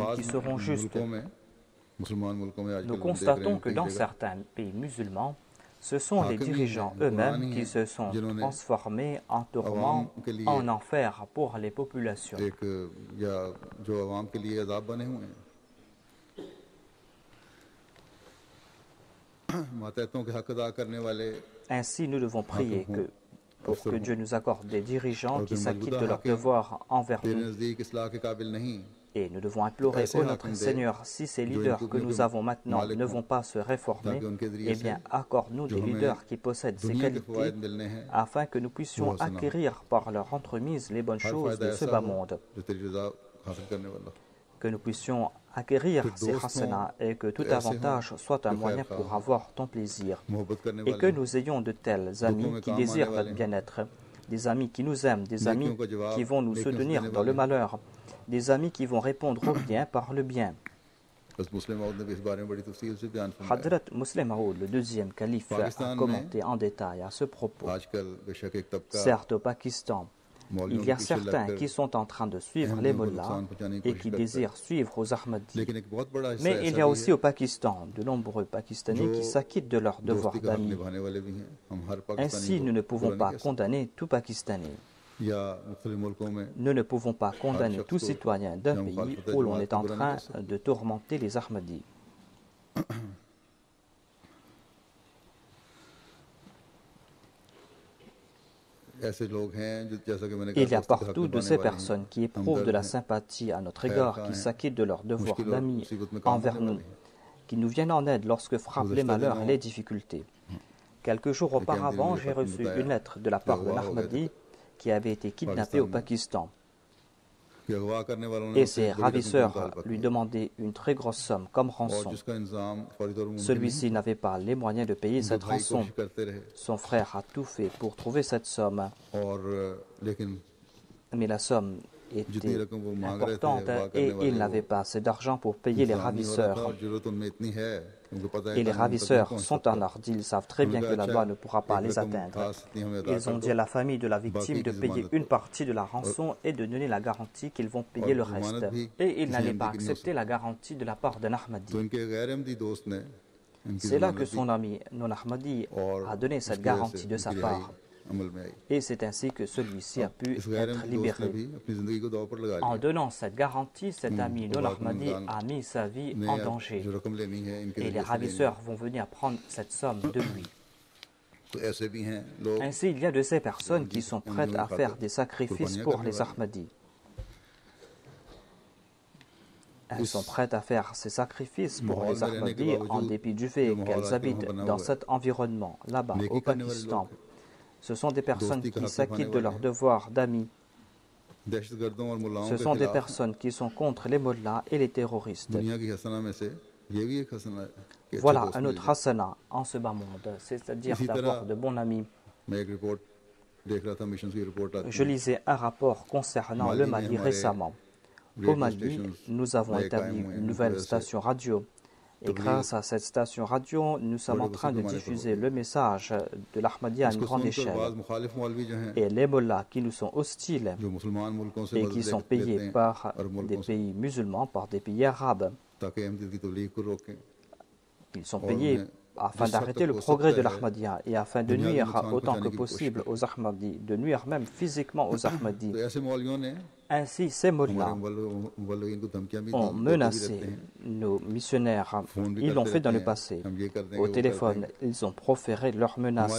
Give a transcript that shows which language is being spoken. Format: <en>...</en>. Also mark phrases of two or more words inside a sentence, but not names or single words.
<ur>बाज़</ur> <fr>qui seront justes.</fr> <ur>ملکوں میں مسلمان ملکوں میں</ur> <fr>Nous</fr> <ur>آج کل ہم دیکھ رہے</ur> <fr>constatons</fr> <ur>हैं</ur> <fr>que</fr> <ur>कई</ur> <fr>dans</fr> <ur>जगह</ur> <fr>certains pays musulmans, ce sont les</fr> <ur>حاکم ہی</ur> <fr>dirigeants</fr> <ur>हैं,</ur> <fr>eux-mêmes</fr> <ur>حکمران ہی</ur> <fr>qui</fr> <ur>हैं</ur> <fr>se sont</fr> <ur>जिन्होंने</ur> <fr>transformés en</fr> <ur>आवाम</ur> <fr>tourments,</fr> <ur>کے لیے</ur> <fr>en enfer pour les populations.</fr> <ur>ایک یا جو عوام کے لیے عذاب بنے ہوئے ہیں، ماتحتوں کے حق ادا کرنے والے</ur> <fr>Ainsi, nous devons prier pour que Dieu nous accorde des dirigeants</fr> <ur>और</ur> <fr>qui</fr> <ur>जो</ur> <fr>s'acquittent</fr> <ur>मौजूदा</ur> <fr>de leurs</fr> <ur>हाकिम</ur> <fr>devoirs envers</fr> <ur>तेरे</ur> <fr>nous.</fr> <ur>نزدیک اصلاح کے قابل نہیں,</ur> <fr>Et nous devons implorer</fr> <ur>ऐसे</ur> <fr>au notre</fr> <ur>حاکم دے</ur> <fr>Seigneur, si ces</fr> <ur>جو ان</ur> <fr>leaders que</fr> <ur>खूबियों</ur> <fr>nous</fr> <ur>के</ur> <fr>avons maintenant</fr> <ur>मालिक</ur> <fr>ne</fr> <ur>हों,</ur> <fr>vont pas se réformer,</fr> <ur>تاکہ ان کے ذریعے</ur> <fr>eh</fr> <ur>से</ur> <fr>bien, accorde-nous</fr> <ur>जो</ur> <fr>des</fr> <ur>हमें</ur> <fr>leaders qui possèdent ces</fr> <ur>دنیا کے</ur> <fr>qualités</fr> <ur>فوائد ملنے ہیں,</ur> <fr>afin que nous puissions</fr> <ur>وہ حسنہ ہو.</ur> <fr>acquérir par leur entremise les bonnes</fr> <ur>हर</ur> <fr>choses</fr> <ur>फ़ायदा</ur> <fr>de ce</fr> <ur>ऐसा</ur> <fr>bas</fr> <ur>हो</ur> <fr>monde,</fr> <ur>جو تیری رضا حاصل کرنے والا ہو.</ur> <fr>que nous puissions acquérir Que ces</fr> <ur>दोस्त</ur> <fr>hasanahs et que tout</fr> <ur>ऐसे</ur> <fr>avantage</fr> <ur>हों</ur> <fr>soit un</fr> <ur>जो</ur> <fr>moyen</fr> <ur>खैर</ur> <fr>pour</fr> <ur>ख्वाह</ur> <fr>avoir ton plaisir,</fr> <ur>محبت کرنے</ur> <fr>et que</fr> <ur>والے ہوں,</ur> <fr>nous ayons de tels</fr> <ur>दुखों</ur> <fr>amis</fr> <ur>में</ur> <fr>qui</fr> <ur>کام آنے</ur> <fr>désirent</fr> <ur>वाले</ur> <fr>notre</fr> <ur>हों,</ur> <fr>bien-être, des amis qui nous aiment, des amis</fr> <ur>نیکیوں کا جواب</ur> <fr>qui vont nous</fr> <ur>نیکیوں سے</ur> <fr>soutenir</fr> <ur>देने</ur> <fr>dans le</fr> <ur>والے ہوں.</ur> <fr>malheur, des amis qui vont répondre au bien par le bien.</fr> <ur>بس مسلم مود نے بھی اس بارے میں بڑی تفصیل سے بیان فرمایا.</ur> <fr>Hadrat Muslim Maud, le deuxième calife, a</fr> <ur>پاکستان میں</ur> <fr>commenté en détail à ce propos.</fr> <ur>آج کل بےشک ایک طبقہ</ur> <fr>Certes, au Pakistan,</fr> <ur>मौलवियों</ur> <fr>il</fr> <ur>के</ur> <fr>y a</fr> <ur>पीछे</ur> <fr>certains</fr> <ur>लगकर</ur> <fr>qui sont en train de suivre les</fr> <ur>احمدیوں کو</ur> <fr>mollahs</fr> <ur>نقصان پہنچانے کی</ur> <fr>et</fr> <ur>कोशिश</ur> <fr>qui</fr> <ur>کرتا ہے,</ur> <fr>désirent suivre aux Ahmadis.</fr> <ur>لیکن ایک بہت بڑا حصہ</ur> <fr>Mais il</fr> <ur>ऐसा</ur> <fr>y a</fr> <ur>भी</ur> <fr>aussi</fr> <ur>है</ur> <fr>au Pakistan de nombreux Pakistanais qui</fr> <ur>जो</ur> <fr>s'acquittent de leurs devoirs</fr> <ur>دوستی کا حق</ur> <fr>d'amis.</fr> <ur>نبھانے والے بھی ہیں۔ ہم ہر پاکستانی</ur> <fr>Ainsi,</fr> <ur>को</ur> <fr>nous ne pouvons</fr> <ur>برا نہیں</ur> <fr>pas</fr> <ur>کہہ سکتے,</ur> <fr>condamner tout Pakistanais.</fr> <ur>یا مختلف ملکوں میں</ur> <fr>Nous ne pouvons pas condamner</fr> <ur>शख्स</ur> <fr>tout</fr> <ur>को</ur> <fr>citoyen d'un</fr> <ur>या</ur> <fr>pays</fr> <ur>मुखालफत</ur> <fr>où l'on</fr> <ur>जमात</ur> <fr>est</fr> <ur>को</ur> <fr>en</fr> <ur>برا نہیں</ur> <fr>train</fr> <ur>کہہ سکتے.</ur> <fr>de tourmenter les Ahmadis.</fr> <ur>ایسے لوگ ہیں جیسا کہ میں نے</ur> <fr>Il y</fr> <ur>कहा</ur> <fr>a</fr> <ur>دوستی کا حق</ur> <fr>partout de</fr> <ur>निभाने</ur> <fr>ces</fr> <ur>والے ہیں,</ur> <fr>personnes qui éprouvent de</fr> <ur>हमदर्द</ur> <fr>la</fr> <ur>हैं,</ur> <fr>sympathie à notre</fr> <ur>खैर</ur> <fr>égard,</fr> <ur>ख्वाह</ur> <fr>qui</fr> <ur>हैं,</ur> <fr>s'acquittent de leurs devoirs</fr> <ur>مشکل اور</ur> <fr>d'amis</fr> <ur>مصیبت میں کام</ur> <fr>envers</fr> <ur>करने</ur> <fr>nous,</fr> <ur>والے ہیں.</ur> <fr>qui nous viennent en aide lorsque frappent les</fr> <ur>गुज़श्ता</ur> <fr>malheurs et</fr> <ur>दिनों</ur> <fr>les difficultés. Quelques jours</fr> <ur>ایک احمدی نے</ur> <fr>auparavant,</fr> <ur>मुझे</ur> <fr>j'ai</fr> <ur>خط میں</ur> <fr>reçu</fr> <ur>बताया</ur> <fr>une lettre de la</fr> <ur>कि</ur> <fr>part d'un</fr> <ur>اغوا ہو گئے تھے</ur> <fr>Ahmadi qui avait été kidnappé au</fr> <ur>پاکستان میں</ur> <fr>Pakistan.</fr> <ur>کہ اغوا کرنے والوں نے</ur> <fr>Et</fr> <ur>उनसे</ur> <fr>ses</fr> <ur>ایک بڑی رقم کا</ur> <fr>ravisseurs</fr> <ur>मुतालबा</ur> <fr>lui</fr> <ur>किया</ur> <fr>demandaient une très grosse somme comme</fr> <ur>और</ur> <fr>rançon.</fr> <ur>جس کا انتظام فوری طور پر ممکن نہیں</ur> <fr>Celui-ci n'avait pas les moyens de payer</fr> <ur>उनके</ur> <fr>cette</fr> <ur>भाई</ur> <fr>rançon.</fr> <ur>کوشش کرتے رہے</ur> <fr>Son frère a tout fait pour trouver cette somme,</fr> <ur>اور لیکن</ur> <fr>mais la somme</fr> <ur>जितनी</ur> <fr>était</fr> <ur>رقم وہ مانگ رہے تھے</ur> <fr>importante</fr> <ur>اغوا کرنے</ur> <fr>et</fr> <ur>वाले</ur> <fr>il n'avait pas assez d'argent pour payer les</fr> <ur>انتظام نہیں ہو رہا تھا</ur> <fr>ravisseurs.</fr> <ur>اور ضرورت ان میں اتنی ہے ان کو پتا ہے</ur> <fr>Et les</fr> <ur>قانون تک نہیں</ur> <fr>ravisseurs</fr> <ur>पहुंच</ur> <fr>sont</fr> <ur>सकता</ur> <fr>en ardil, ils savent très bien</fr> <ur>उन्होंने</ur> <fr>que</fr> <ur>कहा</ur> <fr>la loi</fr> <ur>अच्छा</ur> <fr>ne pourra pas</fr> <ur>एक</ur> <fr>les</fr> <ur>रकम</ur> <fr>atteindre.</fr> <ur>خاص اتنی ہمیں ادا</ur> <fr>Ils ont</fr> <ur>कर</ur> <fr>dit à</fr> <ur>दो</ur> <fr>la famille de la</fr> <ur>बाकी</ur> <fr>victime de</fr> <ur>की</ur> <fr>payer</fr> <ur>जमानत</ur> <fr>une partie de la rançon et de donner la garantie qu'ils vont payer</fr> <ur>और</ur> <fr>le</fr> <ur>जमानत</ur> <fr>reste.</fr> <ur>भी</ur> <fr>Et ils</fr> <ur>किसी</ur> <fr>n'allaient</fr> <ur>अहमदी</ur> <fr>pas</fr> <ur>کی نہیں ہو</ur> <fr>accepter la garantie de la part d'un Ahmadi.</fr> <ur>تو ان کے غیر احمدی دوست نے ان کی</ur> <fr>C'est là</fr> <ur>जमानत</ur> <fr>que</fr> <ur>दी</ur> <fr>son ami non-Ahmadi</fr> <ur>और</ur> <fr>a donné cette</fr> <ur>اس کی وجہ</ur> <fr>garantie</fr> <ur>से</ur> <fr>de sa</fr> <ur>ان کی رہائی</ur> <fr>part.</fr> <ur>عمل میں آئی</ur> <fr>Et c'est ainsi que celui-ci a pu</fr> <ur>اس غیر</ur> <fr>être</fr> <ur>احمدی دوست نے</ur> <fr>libéré.</fr> <ur>بھی اپنی زندگی کو داؤ پر لگا</ur> <fr>En</fr> <ur>लिया</ur> <fr>donnant cette garantie, cet ami</fr> <ur>और</ur> <fr>non-Ahmadi</fr> <ur>रमजान</ur> <fr>a mis sa vie</fr> <ur>ने</ur> <fr>en</fr> <ur>अब</ur> <fr>danger.</fr> <ur>جو رقم لینی ہے ان کے</ur> <fr>Et les</fr> <ur>ذریعے سے لینی ہے</ur> <fr>ravisseurs vont venir prendre cette somme de lui.</fr> <ur>تو ایسے بھی ہیں لوگ</ur> <fr>Ainsi, il y a de ces personnes qui sont prêtes à faire des sacrifices pour les Ahmadis. Elles sont prêtes à faire ces sacrifices pour les Ahmadis en dépit du fait qu'elles habitent dans cet environnement, là-bas, au Pakistan. Ce sont des personnes qui s'acquittent de leurs devoirs d'amis.</fr> <ur>دہشت گردوں اور ملاؤں</ur> <fr>Ce</fr> <ur>के</ur> <fr>sont des</fr> <ur>खिलाफ</ur> <fr>personnes qui sont contre les mollahs et les terroristes.</fr> <ur>دنیا کی حسنہ میں سے یہ بھی ایک حسنہ ہے کہ اچھے</ur> <fr>Voilà</fr> <ur>दोस्त</ur> <fr>un</fr> <ur>मिल</ur> <fr>autre</fr> <ur>जाएं।</ur> <fr>hasana en ce bas monde, c'est-à-dire</fr> <ur>इसी</ur> <fr>d'avoir</fr> <ur>तरह</ur> <fr>de bons amis.</fr> <ur>میں ایک رپورٹ دیکھ رہا تھا مشن کی رپورٹ آتی</ur> <fr>Je</fr> <ur>है</ur> <fr>lisais un rapport concernant le Mali récemment. Au Mali, nous avons établi une nouvelle station radio. Et grâce à cette station radio, nous sommes en train de diffuser le message de l'Ahmadiyya à une</fr> <ur>इसको</ur> <fr>grande</fr> <ur>सुनकर</ur> <fr>échelle.</fr> <ur>بعض مخالف مولوی جو ہیں</ur> <fr>Et les mollahs qui nous sont hostiles</fr> <ur>جو مسلمان ملکوں سے</ur> <fr>et</fr> <ur>मदद</ur> <fr>qui sont</fr> <ur>लेते</ur> <fr>payés</fr> <ur>हैं</ur> <fr>par</fr> <ur>और</ur> <fr>des</fr> <ur>ملکوں سے</ur> <fr>pays musulmans, par des pays arabes,</fr> <ur>تاکہ احمدیت کی تبلیغ کو روکیں</ur> <fr>ils sont</fr> <ur>और</ur> <fr>payés</fr> <ur>उन्हें</ur> <fr>afin d'arrêter le progrès de l'Ahmadiyya et afin de nuire autant que possible aux Ahmadis, de nuire même physiquement aux Ahmadis. Ainsi, ces mots-là ont menacé nos missionnaires. Ils l'ont fait dans le passé. Au téléphone, ils ont proféré leurs menaces.</fr>